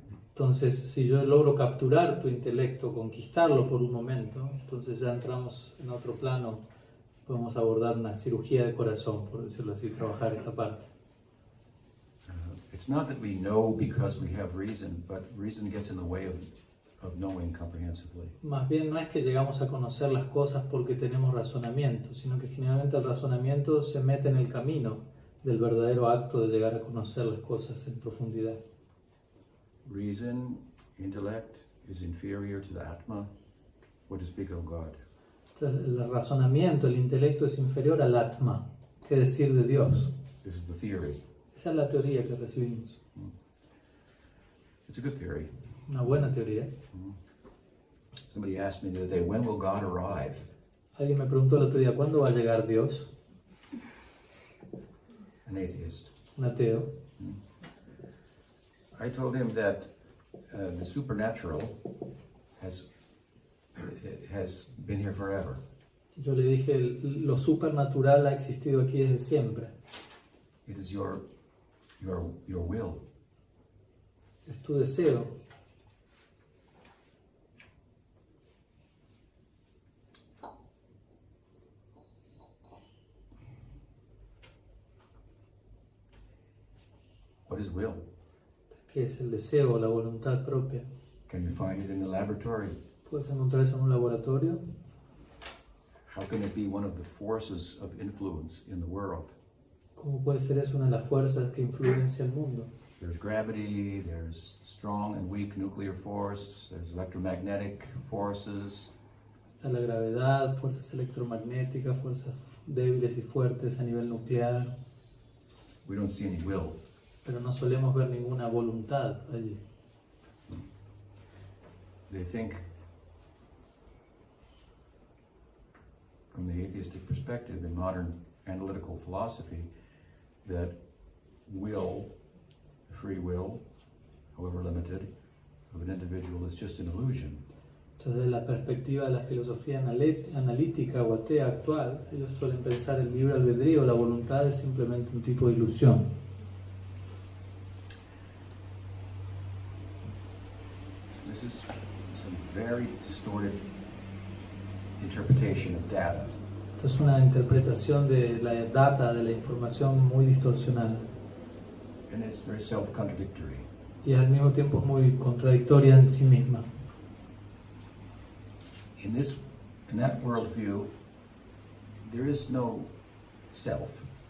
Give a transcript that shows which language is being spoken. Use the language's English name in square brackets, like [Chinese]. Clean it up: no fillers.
[Spanish] Entonces, si yo logro capturar tu intelecto, conquistarlo por un momento, entonces ya entramos en otro plano, podemos abordar una cirugía de corazón, por decirlo así, trabajar esta parte. [English] It's not that we know because we have reason, but reason gets in the way of knowing comprehensively. [Spanish] Más bien no es que llegamos a conocer las cosas porque tenemos razonamiento, sino que generalmente el razonamiento se mete en el camino del verdadero acto de llegar a conocer las cosas en profundidad. [English] Reason, intellect is inferior to the Atma. What to speak of God? [Spanish] Entonces, el razonamiento, el intelecto es inferior al Atma, ¿qué decir de Dios? [English] This is the theory. [Spanish] Esa es la teoría que recibimos. [English] It's a good theory. [Spanish] Una buena teoría. [English] Somebody asked me the other day, when will God arrive? [Spanish] Alguien me preguntó el otro día, ¿cuándo va a llegar Dios? [English] An atheist. [Spanish] Un ateo. [English] I told him that the supernatural has been here forever. [Spanish] Yo le dije, lo supernatural ha existido aquí desde siempre. [English] It is your will. [Spanish] Es tu deseo. [English] What is will? [Spanish] ¿Qué es el deseo, la voluntad propia? [English] Can you find it in the laboratory? [Spanish] ¿Puedes encontrar eso en un laboratorio? [English] How can it be one of the forces of influence in the world? [Spanish] ¿Cómo puede ser eso una de las fuerzas que influencia el mundo? [English] There's gravity, there's strong and weak nuclear force, there's electromagnetic forces. [Spanish] Está la gravedad, fuerzas electromagnéticas, fuerzas débiles y fuertes a nivel nuclear. [English] We don't see any will. [Spanish] Pero no solemos ver ninguna voluntad allí. [English] They think, from the atheistic perspective, in modern analytical philosophy, that will, free will, however limited, of an individual is just an illusion. [Spanish] Entonces, desde la perspectiva de la filosofía analítica o atea actual, ellos suelen pensar el libre albedrío, la voluntad es simplemente un tipo de ilusión. [English] This is some very distorted interpretation of data. [Spanish] Esto es una interpretación de la data, de la información muy distorsionada. [English] And it's very self-contradictory. [Spanish] Y al mismo tiempo es muy contradictoria en sí misma. [English] In that worldview, there is no self.